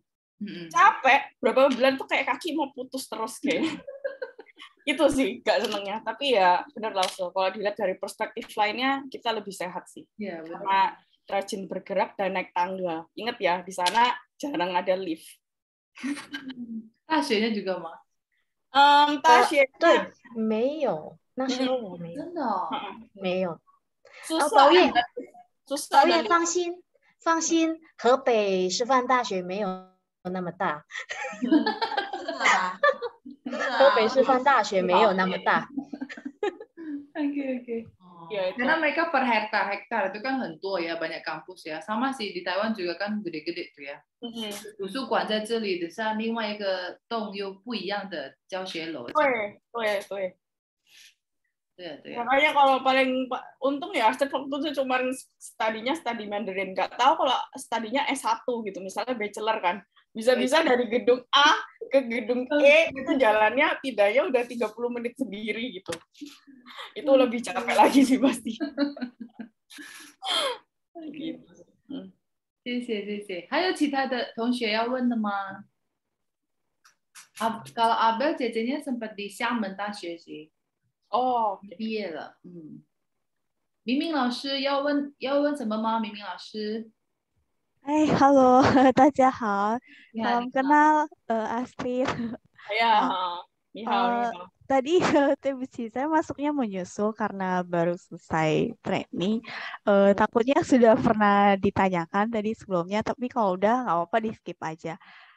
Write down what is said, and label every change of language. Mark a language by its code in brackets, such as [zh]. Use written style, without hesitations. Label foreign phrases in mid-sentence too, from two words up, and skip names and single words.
[id] Capek, berapa bulan tuh kayak kaki mau putus terus kayaknya. Itu sih gak senengnya. Tapi ya bener lah, so. Kalau dilihat dari perspektif lainnya, kita lebih sehat sih. Ya, karena rajin bergerak dan naik tangga. Ingat ya, di sana jarang ada lift. Tasya juga mah. [zh] 大学对，没有，那时候我没有，真的哦，没有。宝燕，放心，河北师范大学没有那么大。河北师范大学没有那么大。 [id] Oke. Ya, karena mereka per hektar itu kan [zh] 很多 [id] ya, banyak kampus ya. Sama sih di Taiwan juga kan gede-gede tuh ya. [zh] 图书馆在这里的是另外一个栋又不一样的教学楼。 [id] 对。Makanya kalau paling untung ya Astrid waktu itu cuma study Mandarin, nggak tahu kalau studinya S1 gitu, misalnya bachelor kan, bisa-bisa dari gedung A ke gedung E itu jalannya tidaknya udah 30 menit sendiri gitu. Itu lebih capek lagi sih pasti. Gitu. [zh] 谢谢。还有其他的同学要问的吗？ [id] Kalau Abel 姐姐nya sempat di 厦门大学sih. [zh] 毕业了。明明老师要问什么吗？明明老师。 Halo, 大家好. [id] Salam kenal, Astrid. Ya, tadi TBC saya masuknya menyusul karena baru selesai training. Takutnya sudah pernah ditanyakan tadi sebelumnya, tapi kalau udah nggak apa-apa di skip aja.